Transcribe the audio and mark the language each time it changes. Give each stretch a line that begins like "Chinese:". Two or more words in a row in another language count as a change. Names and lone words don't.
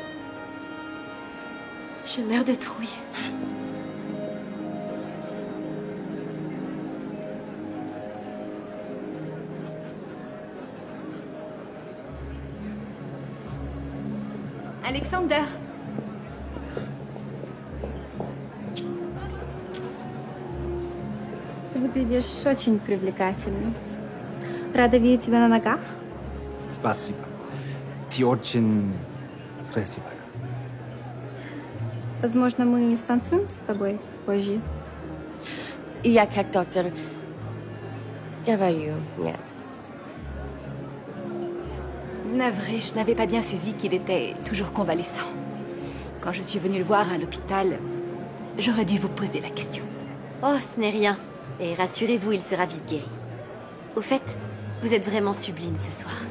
French: Je meurs de trouille. Alexander!
Russian: Ты выглядишь очень привлекательным. Рада видеть тебя на ногах. Спасибо. Ты очень красивая. Возможно, мы станцуем с тобой позже. Я как доктор говорю нет.
French: Navré, je n'avais pas bien saisi qu'il était toujours convalescent. Quand je suis venue le voir à l'hôpital, j'aurais dû vous poser la question. Oh, ce n'est rien. Et rassurez-vous, il sera vite guéri. Au fait, vous êtes vraiment sublime ce soir.